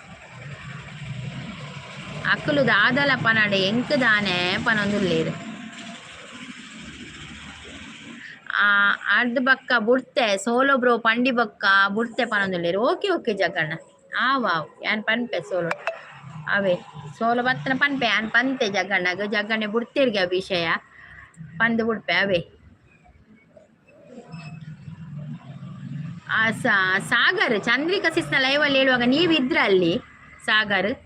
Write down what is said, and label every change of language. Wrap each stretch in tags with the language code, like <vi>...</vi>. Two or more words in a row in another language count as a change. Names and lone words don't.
<tcy>ಅಕ್ಕಲು ದಾದಲ ಪನಡೆ ಎಂಕ್ ದಾನೆ ಪನೊಂದುಲ್ಲೇರು ಅರ್ಧ ಬಕ್ಕ ಬುಡ್ತೆ ಸೋಲೋ ಬ್ರೋ ಪಂಡಿ ಬಕ್ಕ ಬುಡ್ತೆ ಪನೊಂದುಲ್ಲೇರು</tcy> <en>okay okay</en> <tcy>ಜಗಣ್ಣ ವಾವ್ ಯಾನ್ ಪನ್ಪೆ ಸೋಲೋ ಅವೇ ಸೋಲೋ ಬತ್ತನ ಪನ್ಪೆ ಯಾನ್ ಪಂತೆ ಜಗಣ್ಣೆ ಬುಡ್ತಿರ್ಗೆ ವಿಷಯ ಪಂದು ಬುಡ್ಪೆ ಅವೇ</tcy> <kn>ಸಾಗರ್ ಚಂದ್ರಿಕಾ ಸಿಸ್ನ ಲೈವ್ ಅಲ್ಲಿ ಹೇಳುವಾಗ ನೀವಿದ್ರ ಅಲ್ಲಿ ಸಾಗರ್</kn>